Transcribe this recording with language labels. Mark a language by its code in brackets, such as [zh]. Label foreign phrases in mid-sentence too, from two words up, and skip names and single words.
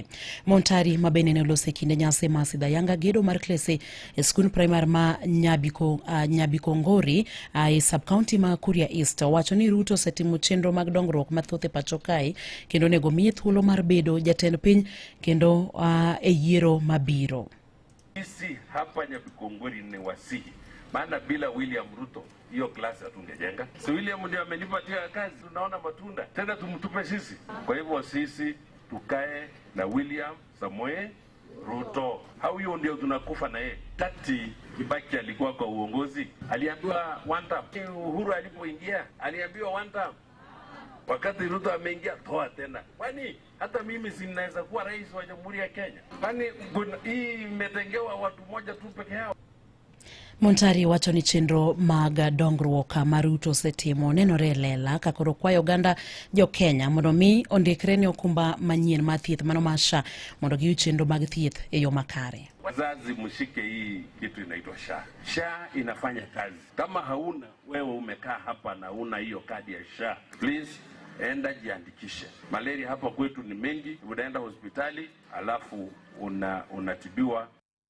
[luo] Montari mabende ne olose kinde nyasi ma Sidayanga gedo mar klese e skul primar ma Nyabikongori e sub-county ma Kuria East owacho ni Ruto osetimo chenro mag dongruok mathoth e pacho kae kendo nego miye thuolo mar bedo jatend piny kendo e yiero mabiro. [sw] Sisi hapa Nyabikongori ni wasihi, maana bila William Ruto hiyo klasi hatungejenga. Si William ndio amenipatia kazi, tunaona matunda tena tumtupe sisi. Kwa hivyo sisi tukae na William Samoei Ruto. Hiyo ndio tunakufa na yeye. Tati Kibaki alikuwa kwa uongozi, aliambiwa [en] one term. [sw] Uhuru alipoingia aliambiwa [en] one term. [sw] Wakati Ruto ameingia toa tena. Kwani hata mimi sinaweza kuwa rais wa Jamhuri ya Kenya? Kwani hii imetengewa watu moja tu peke yao? [luo] Montari wacho ni chenro mag dongruok ma Ruto osetimo nenore lela ka koro kwayo oganda jo Kenya mondo mi ondikre ne okumba manyien ma thieth mano ma SHA mondo giyud chenro mag thieth e yo makare. [sw] Wazazi mshike hii kitu inaitwa SHA. SHA inafanya kazi. Kama hauna, wewe umekaa hapa na una hiyo kadi ya SHA, please enda jiandikishe. Malaria hapa kwetu ni mengi, unaenda hospitali alafu unatibiwa